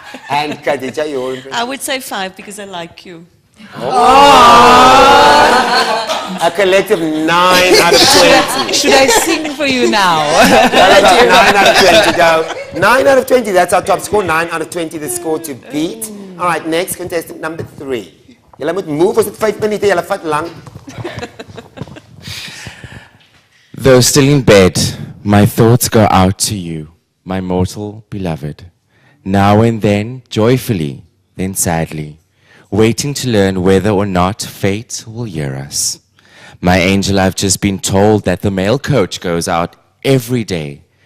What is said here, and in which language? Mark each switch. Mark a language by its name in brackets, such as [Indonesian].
[English] And Khadija, your impression? I would say 5 because I like you. A collective 9 out of 20. Should I sing for you now? 9 out of 20, go. 9 out of 20, that's our top score. 9 out of 20, the score to beat. All right, next contestant number 3. [Afrikaans] Julle moet move, ons het 5 minute, julle vat lang. [English] Though still in bed, my thoughts go out to you, my mortal beloved. Now and then, joyfully, then sadly, waiting to learn whether or not fate will hear us. My angel, I've just been told that the mail coach goes out every day.